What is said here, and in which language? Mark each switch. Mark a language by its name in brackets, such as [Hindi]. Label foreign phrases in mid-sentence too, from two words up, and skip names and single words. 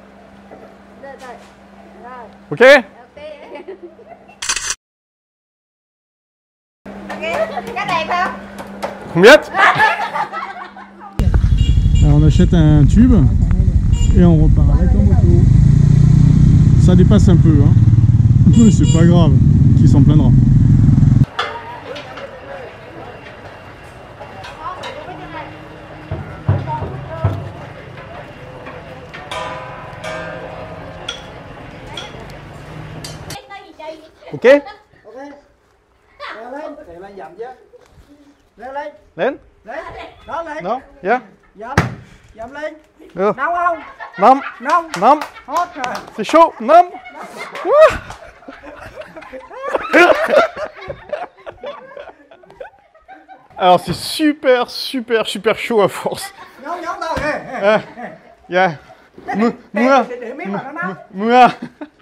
[French] Ok. Combien? Alors on achète un tube et on repart avec en moto. Ça dépasse un peu, hein. Mais c'est pas grave, qui s'en plaindra. Ok. [Vietnamese] Lên. Đó lên. [French] Non. Yeah. [Vietnamese] Dậm lên. Được. Nóng không? Nóng. Nóng. Nóng. Hot rồi. [French] C'est chaud. Nóng. Alors c'est super chaud à force. [Vietnamese] Nóng đâu. Yeah. Để biết mà nó nóng. Mouah.